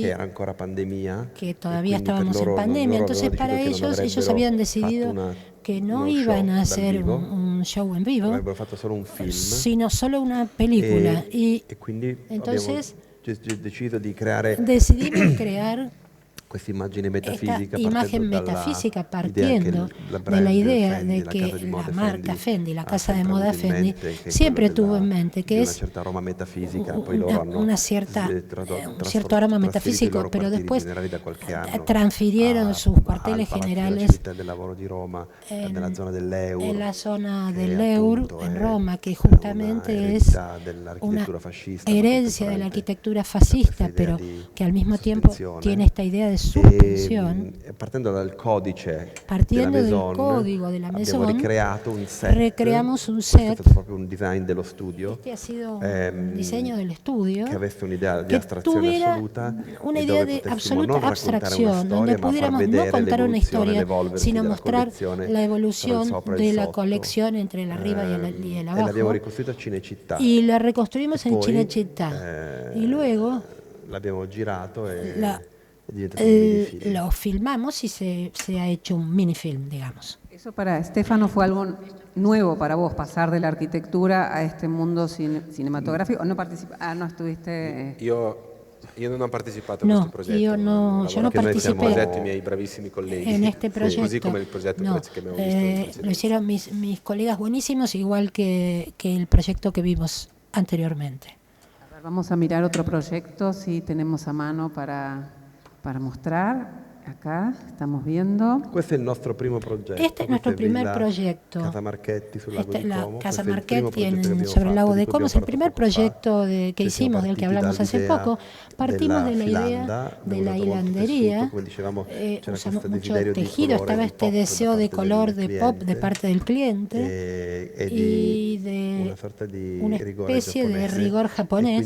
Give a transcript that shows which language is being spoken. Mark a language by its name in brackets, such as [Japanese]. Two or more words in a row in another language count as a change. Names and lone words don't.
[Italian] que era ancora pandemia, [Spanish] que todavía estábamos en pandemia, entonces para ellos habían decidido que no iban a hacer un show en vivo, sino solo una película. Y entonces decidimos crear [Italian] questa immagine metafisica, [Spanish] esta imagen metafísica partiendo de la idea de que la marca Fendi, la casa de moda Fendi, siempre tuvo en mente que es un cierto aroma metafísico, pero después transfirieron sus cuarteles generales en la zona del Eur, en Roma, que justamente es una herencia de la arquitectura fascista, pero que al mismo tiempo tiene esta idea de suspensión. Partiendo del codice Partiendo del código de la Maison, recreamos un set. [Italian] Questo è proprio un design dello studio. [Spanish] Este ha sido un diseño del estudio [Italian] que avesse un'idea di [Spanish] que [Italian] astrazione [Spanish] tuviera [Italian] assoluta, [Spanish] una idea de absoluta abstracción, donde pudiéramos no contar una historia, sino mostrar la evolución de la colección entre el arriba y el abajo. Y la reconstruimos en Cinecittà. Y luego lo filmamos y se ha hecho un minifilm, digamos. Eso para Stefano fue algo nuevo para vos, pasar de la arquitectura a este mundo cinematográfico. ¿No estuviste? [Italian] Io non ho partecipato a questo progetto. [Spanish] Yo no participé [Italian] progetti miei bravissimi colleghi. [Spanish] En este proyecto. [Italian] Così come il progetto che abbiamo visto. [Spanish] Lo hicieron mis colegas buenísimos, igual que el proyecto que vimos anteriormente. A ver, vamos a mirar otro proyecto, si tenemos a mano para mostrar. Acá estamos viendo. [Italian] Questo è il nostro primo progetto. [Spanish] Este es nuestro primer proyecto. [Italian] Casa Marchetti sul lago di [Spanish] La [Italian] Como. [Spanish] Casa Marchetti sobre el lago de Como es el primer proyecto que hicimos, del que hablamos hace poco. Partimos de la idea de la hilandería. Usamos mucho tejido, estaba este deseo de color de pop de parte del cliente y de una especie de rigor japonés.